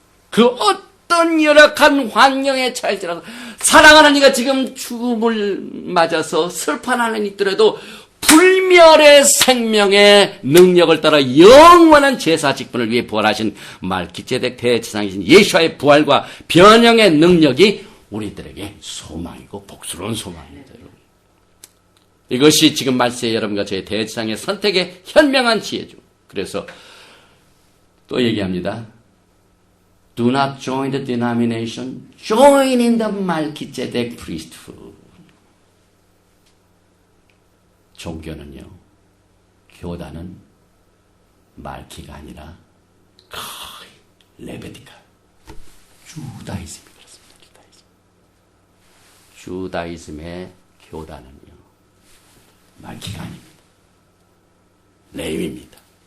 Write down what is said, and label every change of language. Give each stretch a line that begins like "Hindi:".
Korean: 그 어떤 열악한 환경에 처할지라도 사랑하는 이가 지금 죽음을 맞아서 슬퍼하는 있더라도 불멸의 생명의 능력을 따라 영원한 제사 직분을 위해 부활하신 말기ጼ덱 대제사장이신 예수와의 부활과 변형의 능력이 우리들에게 소망이고 복스러운 소망입니다. 이것이 지금 말세의 여러분과 저의 대제사장의 선택의 현명한 지혜죠. 그래서 또 얘기합니다.
English: Do not join the denomination, join in the Melchizedek priesthood.
Korean: 종교는요, 교단은 말키가 아니라 레베디카, 주다이즘이 그렇습니다. 주다이즘의 교단은요, 말키가 아닙니다. 레위입니다.